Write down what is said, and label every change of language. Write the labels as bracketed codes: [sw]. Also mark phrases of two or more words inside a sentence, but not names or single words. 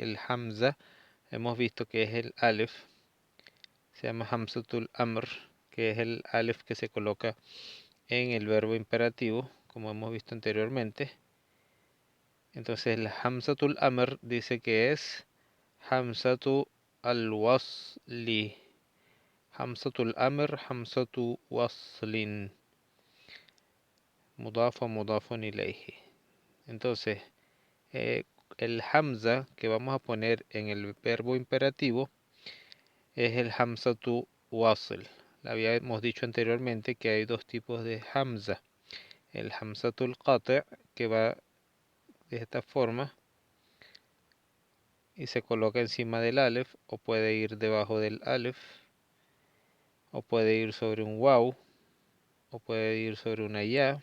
[es] El Hamza hemos visto que es el alef, se llama [ar] همزة الأمر, [es] que es el alef que se coloca en el verbo imperativo, como hemos visto anteriormente. Entonces el [ar] همزة الأمر [es] dice que es [ar] همزة الوصل. همزة الأمر، همزة وصل. مضاف إليه. [es] Entonces, el Hamza que vamos a poner en el verbo imperativo es el [ar] همزة وصل. [es] Habíamos dicho anteriormente que hay dos tipos de Hamza. El [ar] همزة القطع', [es] que va de esta forma y se coloca encima del alef, o puede ir debajo del alef, o puede ir sobre un waw, o puede ir sobre una ya.